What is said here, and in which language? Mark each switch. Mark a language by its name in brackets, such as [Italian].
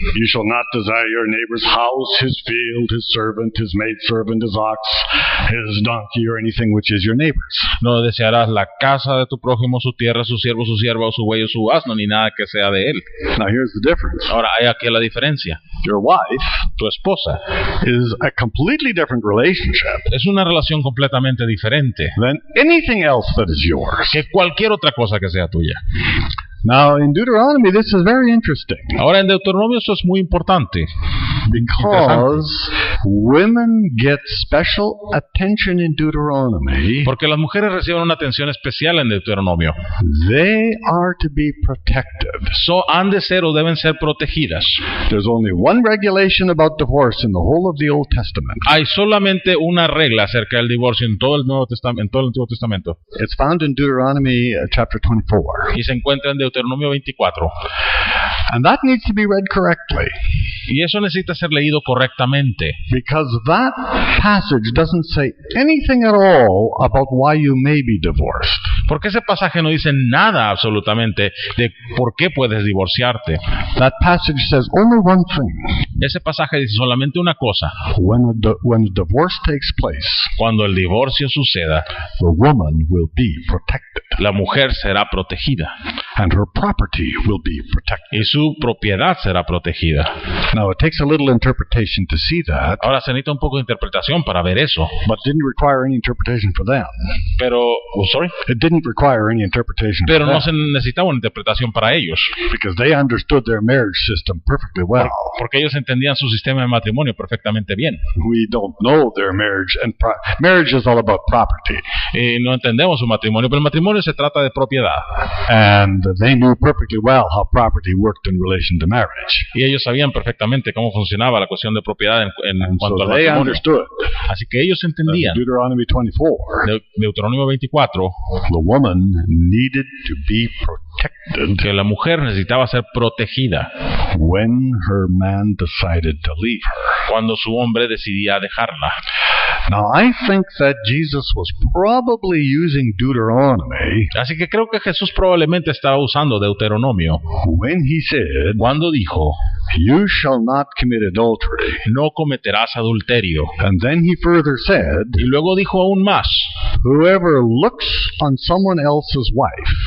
[English] You shall not desire your neighbor's house, his field, his servant, his maidservant, his ox, his donkey, or anything which is your neighbor's. [Spanish] No desearás la casa de tu prójimo, su tierra, su siervo, su sierva, o su buey o su asno, ni nada que sea de él. [English] Now here's the difference. [Spanish] Ahora, hay aquí la diferencia. [English] Your wife [Spanish] Tu esposa [English] is a completely different relationship [Spanish] es una relación completamente diferente [English] than anything else that is yours. [Spanish] que cualquier otra cosa que sea tuya. [English] Now in Deuteronomy this is very interesting. [Spanish] Ahora, en Deuteronomio eso es muy importante. [English] Because women get special attention in Deuteronomy. [Spanish] Porque las mujeres reciben una atención especial en Deuteronomio. [English] They are to be protected. [Spanish] Han de ser o deben ser protegidas. [English] There's only one regulation about divorce in the whole of the Old Testament. [Spanish] Hay solamente una regla acerca del divorcio en todo el Nuevo Testamento, en todo el Antiguo Testamento. [English] It's found in Deuteronomy chapter 24. [Spanish] Y se encuentra en Deuteronomio 24. [English] And that needs to be read correctly. [Spanish] Y eso necesita ser leído correctamente. [English] Because that passage doesn't say anything at all about why you may be divorced. [Spanish] Porque ese pasaje no dice nada absolutamente de por qué puedes divorciarte. [English] That passage says only one thing. [Spanish] Ese pasaje dice solamente una cosa. [English] When divorce takes place, [Spanish] cuando el divorcio suceda, [English] the woman will be protected. [Spanish] La mujer será protegida. [English] And her property will be protected. [Spanish] Y su propiedad será protegida. [English] Now it takes a little interpretation to see that. [Spanish] Ahora se necesita un poco de interpretación para ver eso. [English] But it didn't require any interpretation for them. [Spanish] Pero, [English] It didn't require any interpretation [Spanish] Pero [English] for [Spanish] no se necesitaba una interpretación para ellos. [English] Because they understood their marriage system perfectly well. [Spanish] Porque ellos entendían su sistema de matrimonio perfectamente bien. [English] We don't know their marriage, and marriage is all about property. [Spanish] No entendemos su matrimonio, pero el matrimonio se trata de propiedad. [English] And they knew perfectly well how property worked in relation to marriage. [Spanish] Y ellos sabían perfectamente cómo funcionaba la cuestión de propiedad en cuanto al [English] they [Spanish] matrimonio. [English] Understood. [Spanish] Así que ellos entendían. [English] Deuteronomy 24. [Spanish] Deuteronomio 24. [English] The woman needed to be protected. [Spanish] Que la mujer necesitaba ser protegida. [English] When her man decided to leave her. [Spanish] Cuando su hombre decidía dejarla. [English] Now I think that Jesus was probably using Deuteronomy. [Spanish] Así que creo que Jesús probablemente estaba usando Deuteronomio. [English] When he said, [Spanish] cuando dijo, [English] "You shall not commit adultery." [Spanish] No cometerás adulterio. [English] And then he further said, [Spanish] y luego dijo aún más, [English] "Whoever looks on someone else's wife."